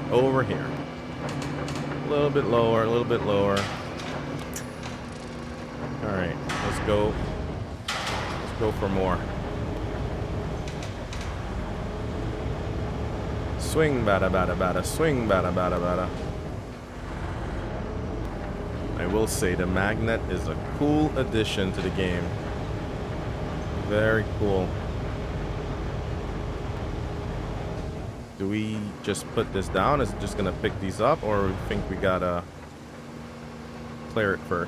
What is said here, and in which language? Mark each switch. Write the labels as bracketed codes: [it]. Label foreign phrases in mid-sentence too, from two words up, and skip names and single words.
[en] Over here. A little bit lower, a little bit lower. Alright, let's go. Let's go for more. Swing bada bada bada, swing bada bada bada. I will say the magnet is a cool addition to the game. Very cool. Do we just put this down? Is it just gonna pick these up, or we think we gotta clear it first?